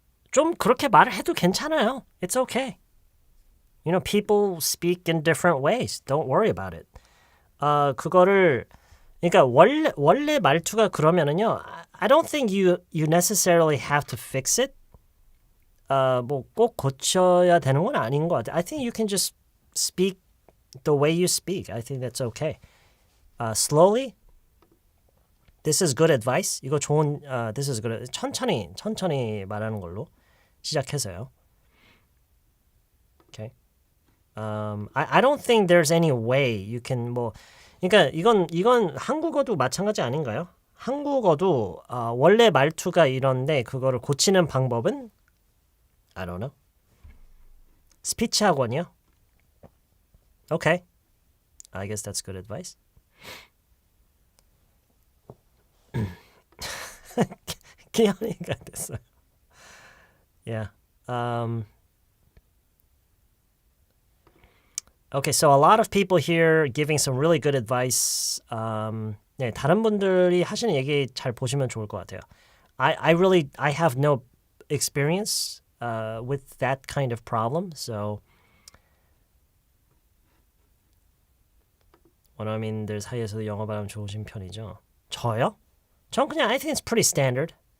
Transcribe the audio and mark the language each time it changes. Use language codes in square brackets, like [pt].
[ko] 좀 그렇게 말을 해도 괜찮아요. [en] It's okay. You know, people speak in different ways. Don't worry about it. [ko] 그거를 그러니까 원래 말투가 그러면은요. [en] I don't think you necessarily have to fix it. [ko] 뭐 꼭 고쳐야 되는 건 아닌 것 같아요. [en] I think you can just speak the way you speak. I think that's okay. Slowly. This is good advice. [ko] 이거 좋은 [en] this is good. [ko] 천천히 말하는 걸로 시작해서요. [en] Okay. I don't think there's any way you can [ko] 뭐 그러니까 이건 한국어도 마찬가지 아닌가요? 한국어도 원래 말투가 이런데 그거를 고치는 방법은 [en] I don't know. [ko] 스피치 학원이요? [en] Okay. I guess that's good advice. [ko] 기현이가 됐어요. [en] Yeah. Okay, so a lot of people here giving some really good advice. [ko] 네, 다른 분들이 하시는 얘기 잘 보시면 좋을 것 같아요. [en] I have no experience with that kind of problem, so [ko] 원어민들 사이에서도 영어 발음 좋으신 편이죠. 저요? 전 그냥 [en] I think it's pretty standard.